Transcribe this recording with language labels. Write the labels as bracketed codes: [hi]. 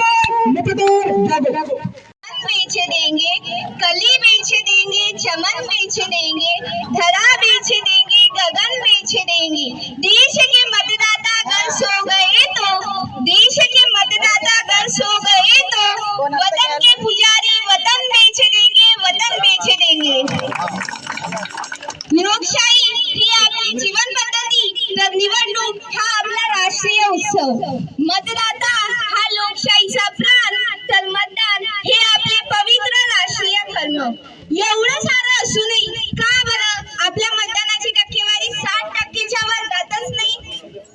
[hi] बेच देंगे, कली बेच देंगे, चमन बेच देंगे, धरा बेच देंगे, गगन बेच देंगे. देश के मतदाता अगर सो गए तो, देश के मतदाता अगर सो गए तो वतन के पुजारी वतन बेच देंगे, वतन बेच देंगे. [mr] लोकशाही ही आपली जीवन पद्धती तर निवडणूक हा आपला राष्ट्रीय उत्सव. मतदाता हा लोकशाहीचा प्राण तर मतदान हे आपले पवित्र राष्ट्रीय धर्म. एवढं सारं असूनही का बरं आपल्या मतदानाची टक्केवारी 60%च्या वर जातच नाही?